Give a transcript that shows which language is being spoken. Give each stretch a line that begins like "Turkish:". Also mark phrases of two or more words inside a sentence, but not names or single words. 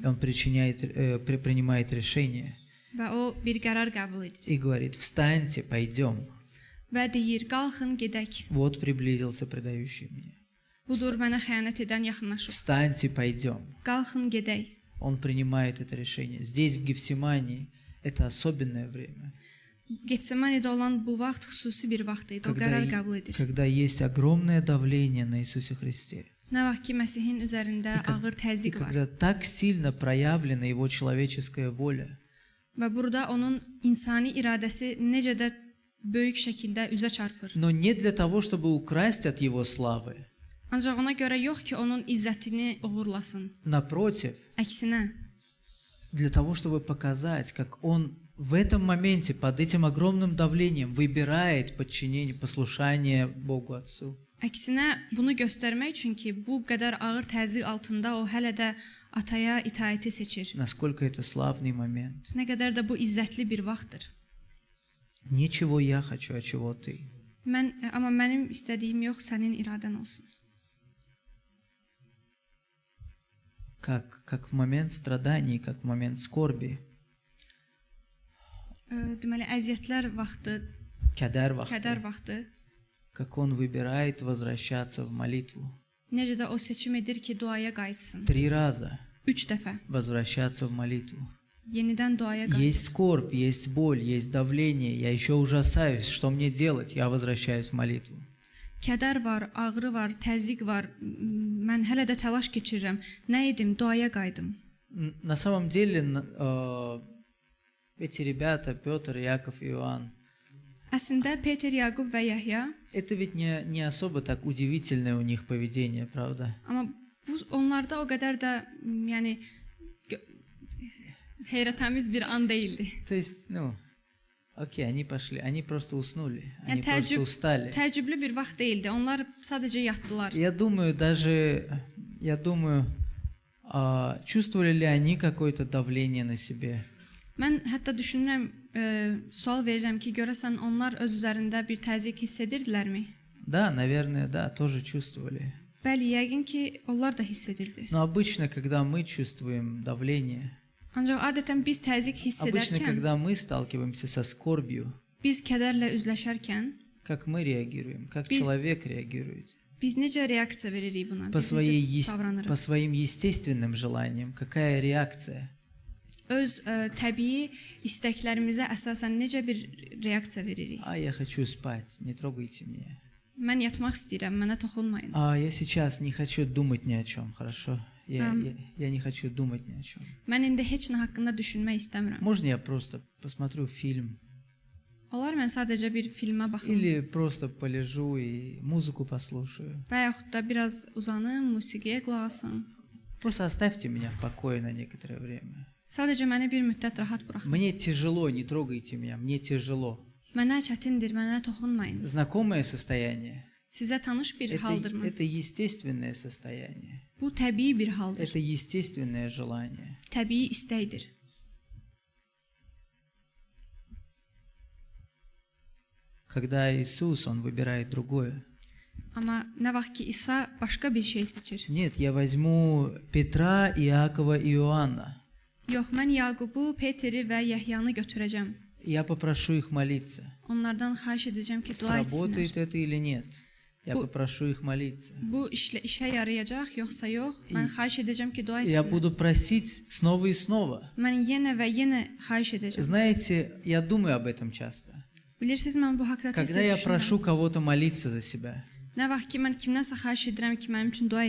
Russian: И он принимает решение
Azerbaijani: Və o bir qərar qəbul edir
Russian: и говорит, встаньте, пойдем.
Azerbaijani: və deyir, qalxın gedək.
Russian: Вот приблизился предающий меня.
Azerbaijani: Budur mənə xəyanət edən yaxınlaşır.
Russian: Встаньте, пойдем.
Azerbaijani: Qalxın gedək.
Russian: Он принимает это решение. Здесь, в Гефсимании, это особенное время.
Azerbaijani: Getsemanidə olan bu vaxt xüsusi bir vaxt idi. O qərar qəbul edir.
Russian: Когда есть огромное давление на Иисусе Христе.
Azerbaijani: Nə vaxt ki, Məsihin üzərində ağır
Russian: И
Azerbaijani: təzyiq var
Russian: когда так сильно проявлена его человеческая воля.
Azerbaijani: və burada onun insani iradəsi necə də böyük şəkildə üzə çarpır.
Russian: Но не для того, чтобы украсть от его славы.
Azerbaijani: Ancaq ona görə yox ki, onun izzətini oğurlasın.
Russian: Напротив,
Azerbaijani: Əksinə,
Russian: для того, чтобы показать, как он в этом моменте, под этим огромным давлением, выбирает подчинение, послушание Богу Отцу.
Azerbaijani: Əksinə bunu göstərmək üçün ki, bu qədər ağır təzyiq altında o hələ də ataya itaəti seçir.
Russian: Насколько это славный момент.
Azerbaijani: Nə qədər də bu izzətli bir vaxtdır.
Russian: Ничего я хочу, а чего ты.
Azerbaijani: Amma mənim istədiyim yox, sənin iradən olsun.
Russian: Как в момент страданий, как в момент скорби,
Azerbaijani: Deməli, əziyyətlər vaxtı, kədər vaxtı, kədər vaxtı,
Russian: как он выбирает возвращаться в молитву.
Azerbaijani: necə də o seçim edir ki, duaya qayıtsın.
Russian: 3 раза
Azerbaijani: 3 dəfə
Russian: возвращаться в молитву.
Azerbaijani: yenidən duaya qayıtsın.
Russian: Есть скорбь, есть боль, есть давление. Я еще ужасаюсь. Что мне делать? Я возвращаюсь в молитву.
Azerbaijani: Kədər var, ağrı var, təzyiq var. Mən hələ də təlaş keçirirəm. Nə edim? Duaya qayıdım.
Russian: На самом деле, эти rебята, Петр, Яков и Иоанн,
Azerbaijani: Əslində Peter, Yaqub və Yahya,
Russian: это ведь не особо так удивительное у них поведение, правда?
Azerbaijani: amma bu onlarda o qədər də yəni heyrətamiz bir an değildi.
Russian: То есть, окей, они пошли, они просто уснули, они
Azerbaijani: Yəni
Russian: просто устали.
Azerbaijani: təəccüblü bir vaxt değildi. Onlar sadəcə yatdılar.
Russian: Я думаю, чувствовали ли они какое-то давление на себе?
Azerbaijani: Mən hətta düşünürəm, sual verirəm ki, görəsən onlar öz üzərində bir təzyiq hiss edirdilərmi?
Russian: Да, наверное, да, тоже чувствовали.
Azerbaijani: Bəli, yəqin ki, onlar da hiss edirdi.
Russian: Но обычно, когда мы чувствуем давление,
Azerbaijani: Ancaq adətən biz təzyiq hiss
Russian: обычно,
Azerbaijani: edərkən,
Russian: когда мы сталкиваемся со скорбью,
Azerbaijani: biz kədərlə üzləşərkən,
Russian: как мы реагируем, как
Azerbaijani: Biz-
Russian: человек реагирует,
Azerbaijani: biz necə reaksiya veririk buna?
Russian: по
Azerbaijani: Biz necə
Russian: по
Azerbaijani: davranırıq?
Russian: своим естественным желаниям, какая реакция?
Azerbaijani: Öz təbii istəklərimizə əsasən necə bir reaksiya veririk?
Russian: Я хочу спать, не трогайте меня.
Azerbaijani: Mən yatmaq istəyirəm, mənə toxunmayın.
Russian: Я сейчас не хочу думать ни о чем, хорошо? Я не хочу думать ни о чем.
Azerbaijani: Mən indi heç nə haqqında düşünmək istəmirəm.
Russian: Можно я просто посмотрю фильм?
Azerbaijani: Olar mən sadəcə bir filmə baxım
Russian: Или просто полежу и музыку послушаю?
Azerbaijani: və yaxud da biraz uzanım, musiqiyə qulaq asım.
Russian: Просто оставьте меня в покое на некоторое время.
Azerbaijani: Sadəcə məni bir müddət rahat buraxın.
Russian: Мне тяжело, не трогайте меня, мне тяжело.
Azerbaijani: Mənə çətindir, mənə toxunmayın.
Russian: Знакомое состояние?
Azerbaijani: Sizə tanış bir haldırmı?
Russian: Это естественное состояние.
Azerbaijani: Bu təbii bir haldır.
Russian: Это естественное желание.
Azerbaijani: Təbii istəkdir.
Russian: Когда Иисус, Он выбирает другое.
Azerbaijani: Amma nə vaxt ki İsa başqa bir şey seçir.
Russian: Нет, я возьму Петра, Иакова и Иоанна.
Azerbaijani: Yox, mən Yaqubu, Peteri və Yəhyanı götürəcəm.
Russian: Я попрошу их молиться.
Azerbaijani: Onlardan xahiş edəcəm ki, dua
Russian: Сработает
Azerbaijani: etsinlər.
Russian: это или нет? Я попрошу их молиться.
Azerbaijani: Bu işə yarayacaq, yoxsa yox? Mən xahiş edəcəm ki, dua
Russian: Я
Azerbaijani: etsinlər.
Russian: буду просить снова и снова.
Azerbaijani: Mən yenə və yenə xahiş edəcəm.
Russian: Знаете, я думаю об этом часто.
Azerbaijani: Bilirsiniz, mən bu haqqda
Russian: Когда
Azerbaijani: tez
Russian: я
Azerbaijani: düşünürəm.
Russian: прошу кого-то молиться за себя.
Azerbaijani: Nə vaxt ki mən kimdənsə xahiş edirəm ki, mənim üçün dua